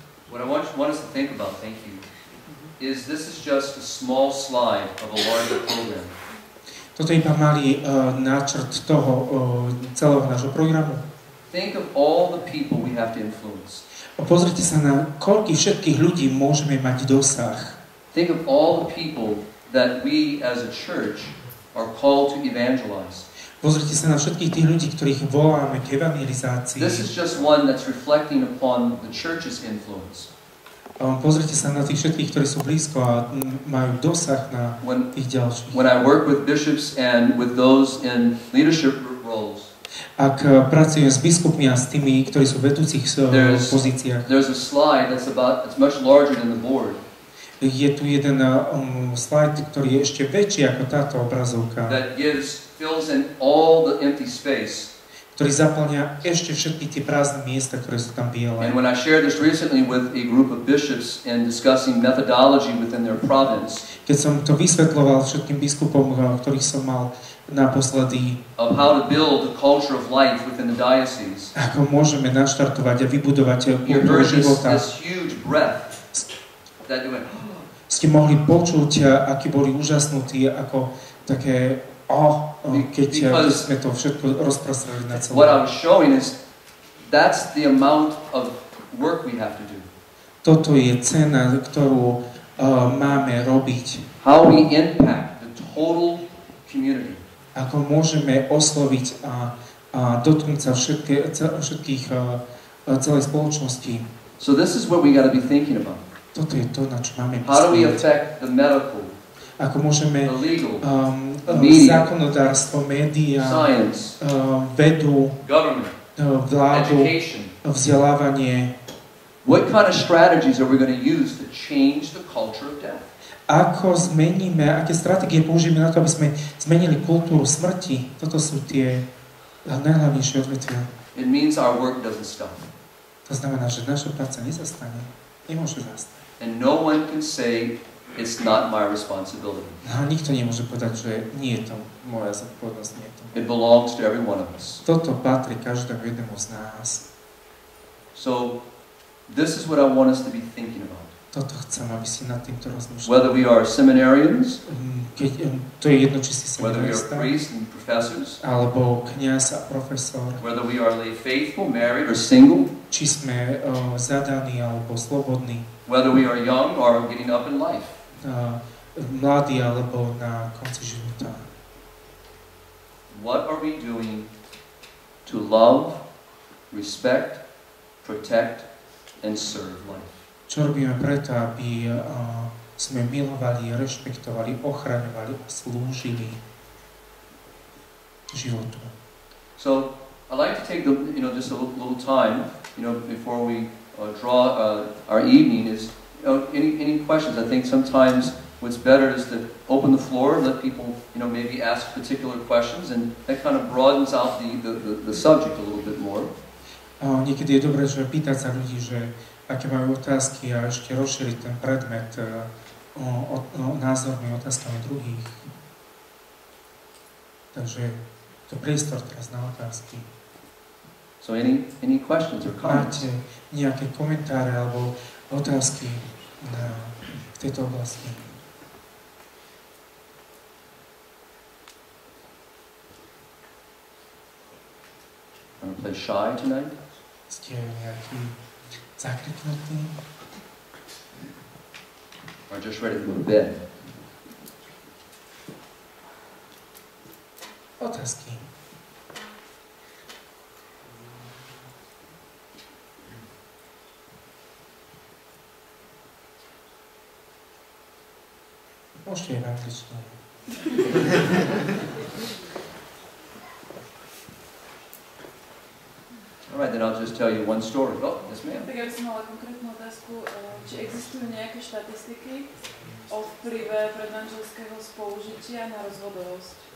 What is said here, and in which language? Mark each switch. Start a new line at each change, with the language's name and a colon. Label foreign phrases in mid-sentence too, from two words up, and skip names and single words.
English: What I want us to think about, thank you, is this is just a small slide of a larger program.
Slovak: Toto je iba malý náčrt toho celého nášho programu.
English: Think of all the people we have to influence.
Slovak: Pozrite sa na koľkých všetkých ľudí môžeme mať dosah.
English: Think of all the people that we as a church are called to evangelize.
Slovak: Pozrite sa na všetkých tých ľudí, ktorých voláme k evangelizácii.
English: This is just one that's reflecting upon the church's influence.
Slovak: Pozrite sa na tých všetkých, ktorí sú blízko a majú dosah na tých ďalších.
English: When I work with bishops and with those in leadership roles,
Slovak: ak pracujem s biskupmi a s tými, ktorí sú v vedúcich pozíciách,
English: there's a slide that's much larger than the board.
Slovak: Je tu jeden slajd, ktorý je ešte väčší ako táto obrazovka.
English: That fills in all the empty space.
Slovak: Ktorý zaplňa ešte všetky tie prázdne miesta, ktoré sú tam biele.
English: And when I shared this recently with a group of bishops in discussing methodology within their province,
Slovak: keď som to vysvetľoval všetkým biskupom, ktorých som mal naposledy,
English: of how to build a culture of life within the diocese,
Slovak: ako môžeme naštartovať a vybudovať kultúru života,
English: this huge breath that you went,
Slovak: ste mohli počuť, akí boli úžasnutí, ako také keď sme to všetko rozprostredili na celé.
English: What I was showing is that's the amount of work we have to do.
Slovak: Toto je cena, ktorú máme robiť.
English: How we impact the total community.
Slovak: Ako môžeme osloviť a dotknúť sa všetkých celej spoločnosti.
English: So this is what we got to be thinking about.
Slovak: Toto je to, na čo máme myslieť.
English: How do we affect the medical,
Slovak: ako môžeme
English: the legal,
Slovak: zákonodárstvo, média,
English: science,
Slovak: vedu,
English: government,
Slovak: vládu,
English: education,
Slovak: vzdelávanie.
English: What kind of strategies are we going to use to change the culture of death?
Slovak: Ako zmeníme, aké stratégie použijeme na to, aby sme zmenili kultúru smrti? Toto sú tie najhlavnejšie odvetvia.
English: It means our work doesn't stop.
Slovak: To znamená, že naša práca nezastane. Nemôže zastať.
English: And no one can say it's not my responsibility.
Slovak: A nikto nemôže povedať, že nie je to moja zodpovednosť.
English: It belongs to every one of us.
Slovak: Toto patrí každému jednému z nás.
English: So this is what I want us to be thinking about.
Slovak: Toto chcem, aby si nad týmto rozmýšľali.
English: Whether we are seminarians,
Slovak: to je jedno, či si
English: whether we are
Slovak: seminarista,
English: priests and professors,
Slovak: alebo kňaz a profesor,
English: whether we are lay faithful, married or single,
Slovak: či sme zadaní alebo slobodní,
English: whether we are young or getting up in life.
Slovak: Mladí alebo na konci života.
English: What are we doing to love, respect, protect, and serve life?
Slovak: Čo robíme preto, aby sme milovali, rešpektovali, ochraňovali a slúžili životu?
English: So I'd like to take just a little time, before we draw our evening. Is any questions? I think sometimes what's better is to open the floor and let people maybe ask particular questions, and that kind of broadens out the subject a little bit more.
Slovak: Niekedy je dobré, že pýtať sa ľudí, že aké majú otázky a ešte rozšíriť ten predmet názormi, otázkami druhých. Takže to priestor teraz na otázky.
English: So any questions or comments?
Slovak: Máte nejaké komentáre alebo otázky v tejto oblasti?
English: Want to play shy tonight?
Slovak: Ste nejaký zakrytnutý?
English: Or just ready to go to bed?
Slovak: Otázky. Môžete aj v angličtine.
English: All right, then I'll just tell you one story. Oh, yes, ma'am.
Slovak: Tak ja by som mala konkrétnu otázku, či existujú nejaké štatistiky o vplyve predmanželského spolužitia na rozvodovosť?